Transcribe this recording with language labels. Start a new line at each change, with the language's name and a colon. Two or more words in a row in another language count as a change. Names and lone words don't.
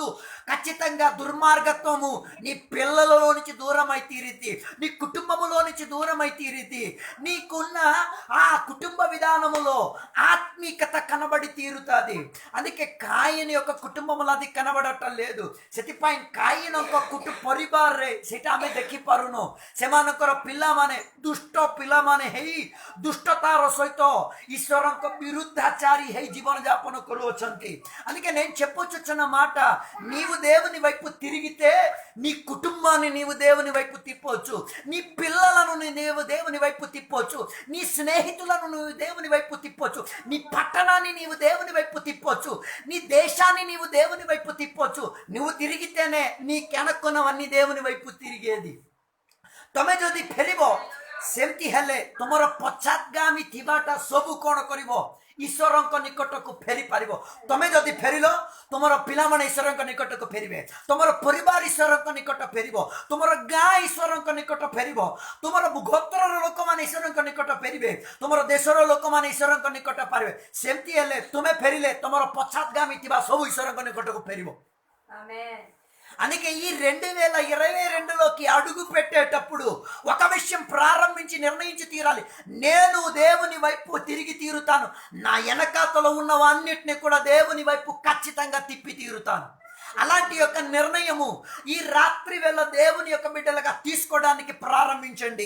Telugu: ఖచ్చితంగా దుర్మార్గత్వము నీ పిల్లలలో నుంచి దూరమై తీరిద్ది, నీ కుటుంబములో నుంచి దూరమై తీరిద్ది. నీకున్న ఆ కుటుంబ విధానములో ఆత్మీకత కనబడి తీరుతుంది. అందుకే కాయిన్ యొక్క కుటుంబములో అది కనబడటం లేదు.
Odia: ସେଥିପାଇଁ କାଇନ ପରିବାରରେ ସେଟା ଆମେ ଦେଖିପାରୁନୁ। ସେମାନଙ୍କର ପିଲାମାନେ ଦୁଷ୍ଟ ପିଲାମାନେ ହେଇ ଦୁଷ୍ଟତାର ସହିତ ଈଶ୍ୱରଙ୍କ ବିରୁଦ୍ଧାଚାରୀ ହେଇ ଜୀବନ ଯାପନ କରୁଅଛନ୍ତି।
Telugu: అందుకే నేను చెప్పొచ్చున్న మాట, నీవు దేవుని వైపు తిరిగితే నీ కుటుంబాన్ని నీవు దేవుని వైపు తిప్పొచ్చు, నీ పిల్లలను నీవు దేవుని వైపు తిప్పొచ్చు, నీ స్నేహితులను నువ్వు దేవుని వైపు తిప్పొచ్చు, నీ పట్టణాన్ని నీవు దేవుని వైపు తిప్పొచ్చు, నీ దేశాన్ని నీవు దేవుని వైపు తిప్పొచ్చు। నువ్వు తిరిగితేనే నీ కెనక్కున్నవన్నీ దేవుని వైపు తిరిగేది।
Odia: ତମେ ଯଦି ଫେରିବ ସେମିତି ହେଲେ ତୁମର ପଶ୍ଚାତଗାମୀ ଥିବାଟା ସବୁ କ'ଣ କରିବ? ଈଶ୍ୱରଙ୍କ ନିକଟକୁ ଫେରି ପାରିବ। ତମେ ଯଦି ଫେରିଲ, ତୁମର ପିଲାମାନେ ଈଶ୍ୱରଙ୍କ ନିକଟକୁ ଫେରିବେ, ତୁମର ପରିବାର ଈଶ୍ୱରଙ୍କ ନିକଟ ଫେରିବ, ତୁମର ଗାଁ ଈଶ୍ୱରଙ୍କ ନିକଟ ଫେରିବ, ତୁମର ଗୋତ୍ରର ଲୋକମାନେ ଈଶ୍ୱରଙ୍କ ନିକଟ ଫେରିବେ, ତୁମର ଦେଶର ଲୋକମାନେ ଈଶ୍ୱରଙ୍କ ନିକଟ ପାରିବେ। ସେମିତି ହେଲେ ତୁମେ ଫେରିଲେ ତୁମର ପଶ୍ଚାତଗାମୀ ଥିବା ସବୁ ଈଶ୍ୱରଙ୍କ ନିକଟକୁ ଫେରିବ।
Telugu: ఆమేన్। అందుకే ఈ 2022లోకి అడుగు పెట్టేటప్పుడు ఒక విషయం ప్రారంభించి నిర్ణయించి తీరాలి, నేను దేవుని వైపు తిరిగి తీరుతాను, నా వెనకాతలో ఉన్నవన్నిటిని కూడా దేవుని వైపు ఖచ్చితంగా తిప్పి తీరుతాను। అలాంటి యొక్క నిర్ణయము ఈ రాత్రి వేళ దేవుని యొక్క బిడ్డలుగా తీసుకోవడానికి ప్రారంభించండి।